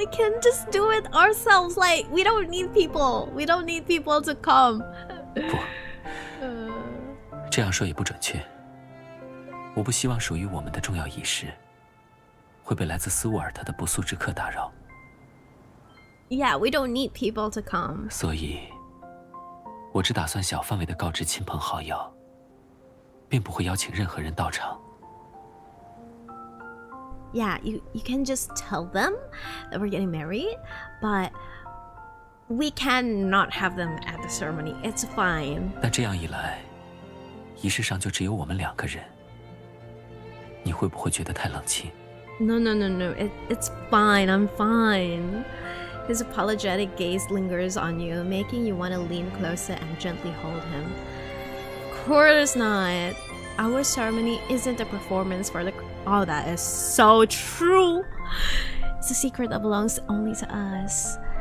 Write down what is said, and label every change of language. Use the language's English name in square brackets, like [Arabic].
[English] We can just do it ourselves. Like, we don't need people. We don't need people to come. [Chinese] 不，这样说也不准确。我不希望属于我们的重要仪式会被来自斯沃尔特的不速之客打扰。 [English] Yeah, we don't need people to come. [Chinese] 所以，我只打算小范围的告知亲朋好友，并不会邀请任何人到场。 [English] Yeah, you can just tell them that we're getting married, but we cannot have them at the ceremony. It's fine. [Chinese] 但这样一来，仪式上就只有我们2个人，你会不会觉得太冷清？ [English] No. It's fine. I'm fine. His apologetic gaze lingers on you, making you want to lean closer and gently hold him. Of course not. Our ceremony isn't a performance for the... Oh, that is so true. It's a secret that belongs only to us.